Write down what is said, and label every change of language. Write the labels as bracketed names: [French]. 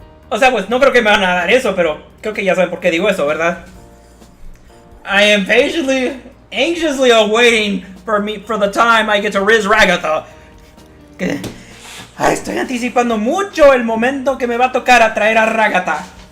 [Spanish] O sea, pues no creo que me van a dar eso, pero creo que ya saben por qué digo eso, ¿verdad? [English] I am anxiously awaiting for the time I get to Riz Ragatha. [Spanish] Estoy anticipando mucho el momento que me va a tocar atraer a Ragatha.